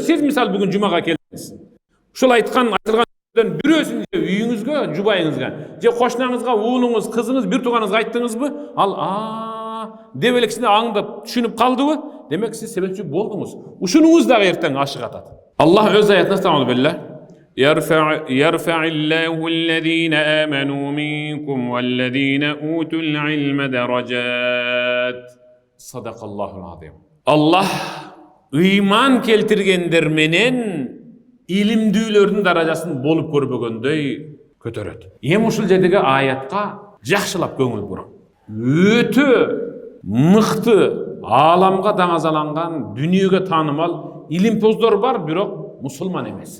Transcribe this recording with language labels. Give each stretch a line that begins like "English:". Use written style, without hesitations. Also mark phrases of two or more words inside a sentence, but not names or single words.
Kyrgyz: Сиз мисал бүгүн жумага келдиңиз. Ушул айтылган бирөөсүн үйүңүзгө, жубайыңызга, же кошунаңызга, уулуңуз, кызыңыз, бир тууганыңызга айттыңызбы? Ал деп эле кичине аңдап түшүнүп калдыбы? Демек сиз себепчи болдуңуз. Ушунуңуз дагы эртең ашык атат. Аллах өз аятында стамал билlah.
Arabic: يرفع الله الذين آمنوا منكم والذين أوتوا العلم درجات. صدق الله العظيم.
Kyrgyz: Allah ыйман келтиргендер менен илимдүүлөрдүн даражасын болуп көрбөгөндөй көтөрөт. Эми ушул жердеги аятка жакшылап көңүл буруң. Өтө мыкты ааламга даңазаланган, дүнүйөгө таанымал илимпоздор бар, бирок мусулман эмес.